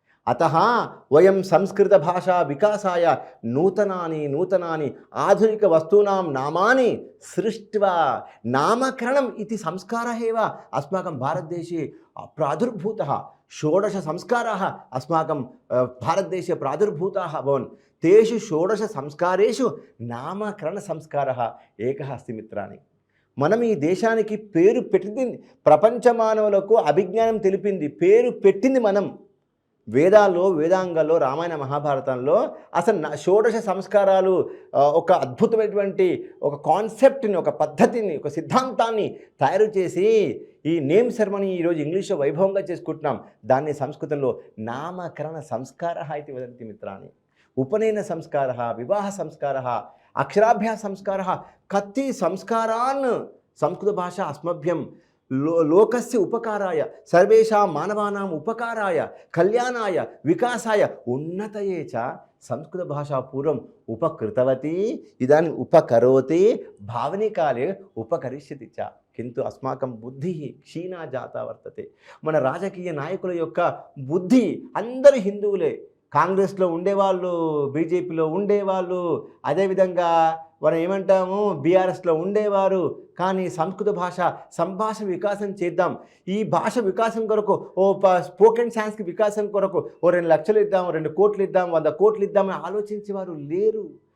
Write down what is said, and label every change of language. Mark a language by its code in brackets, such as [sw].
[sa] अतः वयं संस्कृतभाषा विकासाय नूतनानि नूतनानि आधुनिकवस्तूनां नामानि सृष्ट्वा नामकरणम् इति संस्कारः एव अस्माकं भारतदेशे प्रादुर्भूतः। 16 संस्काराः अस्माकं भारतदेशे प्रादुर्भूताः अभवन्। तेषु 16 संस्कारेषु नामकरणसंस्कारः एकः अस्ति मित्राणि। [te] మనం ఈ దేశానికి పేరు పెట్టింది, ప్రపంచ మానవులకు అభిజ్ఞానం తెలిపింది, పేరు పెట్టింది మనం వేదాల్లో, వేదాంగాల్లో, రామాయణ మహాభారతంలో అసలు 16 సంస్కారాలు ఒక అద్భుతమైనటువంటి ఒక కాన్సెప్ట్ని, ఒక పద్ధతిని, ఒక సిద్ధాంతాన్ని తయారు చేసి ఈ నేమ్ సెరమనీ ఈరోజు ఇంగ్లీష్లో వైభవంగా చేసుకుంటున్నాం. దాన్ని సంస్కృతంలో నామకరణ సంస్కారः [sa] इति वदन्ति मित्राणि। उपनयन संस्कारः, विवाह संस्कारः, अक्षराभ्यास संस्कारः, कति संस्कारान् संस्कृतभाषा अस्मभ्यं लोकस्य उपकाराय, सर्वेषां मानवानाम् उपकाराय, कल्याणाय, विकासाय, उन्नतये च संस्कृतभाषा पूर्वम् उपकृतवती, इदानीम् उपकरोति, भावनिकाले उपकरिष्यति च। किन्तु अस्माकं बुद्धिः क्षीणा जाता वर्तते। [te] मन राजकीय नायकुల యొక్క బుద్ధి అందరూ హిందువులే। కాంగ్రెస్లో ఉండేవాళ్ళు, బీజేపీలో ఉండేవాళ్ళు, అదేవిధంగా మనం ఏమంటాము బీఆర్ఎస్లో ఉండేవారు. కానీ సంస్కృత భాష సంభాషణ వికాసం చేద్దాం, ఈ భాష వికాసం కొరకు స్పోకెన్ సైన్స్కి వికాసం కొరకు 2 లక్షలు ఇద్దాం, 2 కోట్లు ఇద్దాం, 100 కోట్లు ఇద్దామని ఆలోచించేవారు లేరు.